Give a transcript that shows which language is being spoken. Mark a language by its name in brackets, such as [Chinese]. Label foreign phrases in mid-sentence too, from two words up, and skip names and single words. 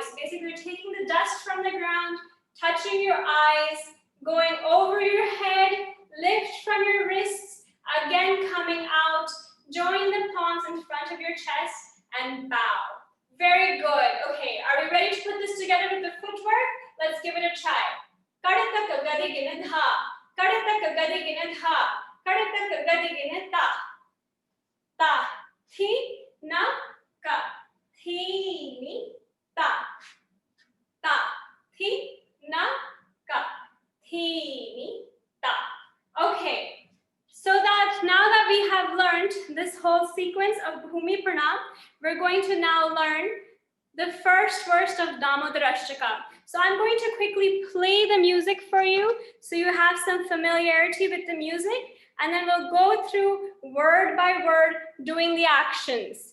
[English] Basically, you're taking the dust from the ground, touching your eyes, going over your head, lift from your wrists, again coming out, join the palms in front of your chest and bow. Very good. Okay, are we ready to put this together with the footwork? Let's give it a try. Kadataka gadigina dha, kadataka gadigina dha, kadataka gadigina ta. Ta, thi, na, ka, thi, ni, ta. Ta, thi, na, ka, thi, ni, ta. Okay, so that now that we have learned this whole sequence of Bhumi Pranam, we're going to now learn the first verse of Damodarashtakam. So I'm going to quickly play the music for you so you have some familiarity with the music, and then we'll go through word by word doing the actions.